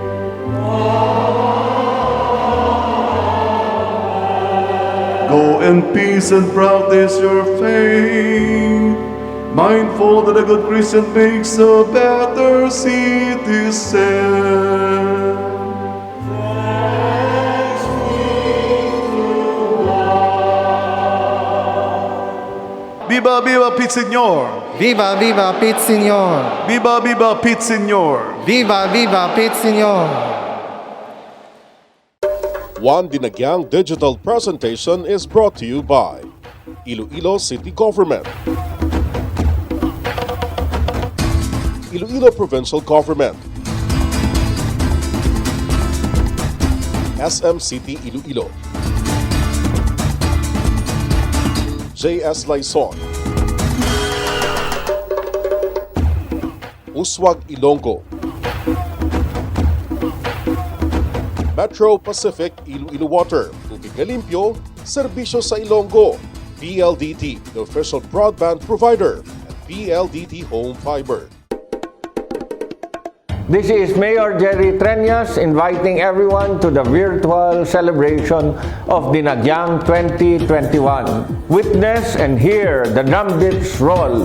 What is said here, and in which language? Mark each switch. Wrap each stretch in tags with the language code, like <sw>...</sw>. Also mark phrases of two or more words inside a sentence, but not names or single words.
<en>Go in peace and practice your faith, mindful that a good Christian makes a better citizen.</en> <es>Viva, viva, Pete Señor! Viva, viva, Pete Senor! Viva, viva, Pete Señor! Viva, viva, Pete Senor!</es> <en>Dinagyang Digital Presentation is brought to you by Iloilo City Government, Iloilo Provincial Government, SM City Iloilo, JS Laison, Uswag Ilonggo, Metro Pacific Iloilo Water,</en> <hil>tubig na limpyo, serbisyo sa Ilonggo,</hil> <en>PLDT, the official broadband provider, and PLDT Home Fiber. This is Mayor Jerry Treñas inviting everyone to the virtual celebration of Dinagyang 2021. Witness and hear the drum beats roll.</en>